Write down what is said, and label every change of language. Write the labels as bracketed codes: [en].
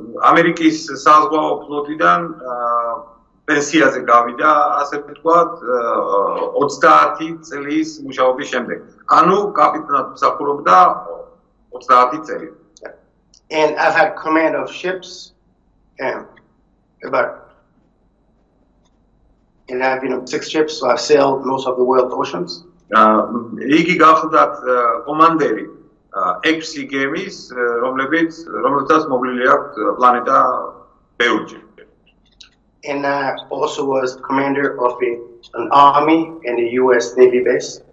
[ka] ამერიკის საზღვაო ფლოტიდან პენსიაზე გავიდა, ასე ვთქვათ, 30 წლის მუშაობის შემდეგ. ანუ კაპიტანად მსახურობდა 30 წელი. [en] And I've had command of ships and I've been on 6 ships, so I've sailed most of the world oceans. [ka] იგი გახლდათ კომანდერი 6 გემის, რომელთაც მოვლილი აქვს პლანეტა ბევრჯერ. [en] And I also was commander of an army and a US Navy base.